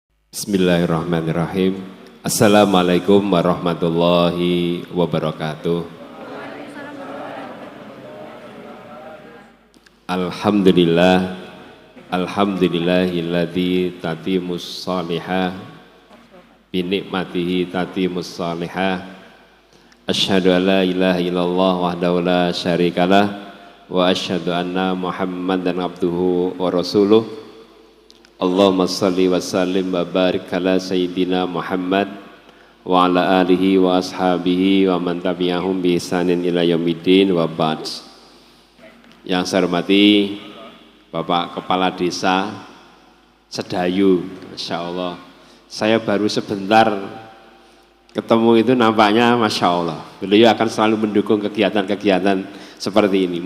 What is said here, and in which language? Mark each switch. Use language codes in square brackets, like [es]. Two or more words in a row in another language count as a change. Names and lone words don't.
[ar] بسم الله الرحمن الرحيم. السلام عليكم ورحمة الله وبركاته. الحمد لله، الحمد لله الذي تتم الصالحات بنعمته تتم الصالحات. أشهد أن لا إله إلا الله وحده لا شريك له وأشهد أن محمدا عبده ورسوله. اللهم صل وسلم وبارك على سيدنا محمد وعلى آله وأصحابه ومن تبعهم بإحسان إلى يوم الدين وبعد. [id] Yang saya hormati Bapak Kepala Desa Sedayu, [ar] ما شاء الله. [id] Saya baru sebentar ketemu itu nampaknya [ar] ما شاء الله. [id] Beliau akan selalu mendukung kegiatan-kegiatan seperti ini.